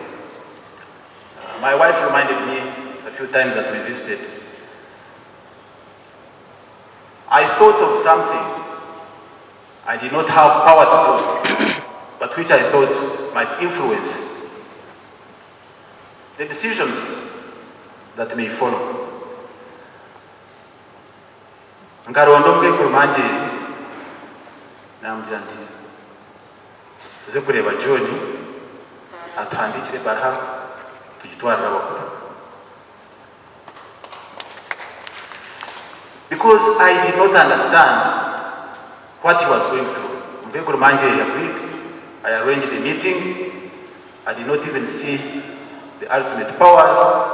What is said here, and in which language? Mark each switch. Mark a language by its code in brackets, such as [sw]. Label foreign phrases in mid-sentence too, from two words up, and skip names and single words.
[en] My wife reminded me a few times that we visited. I thought of something I did not have power to do, but which I thought might influence the decisions that may follow. [nyn] Nkaronda omukekuru manje namubwira nti tuze kureba John atwandikire baraha tugitwarira abakuru. [en] Because I did not understand what he was going through. Omukekuru manje agreed. I arranged a meeting. I did not even see the ultimate powers.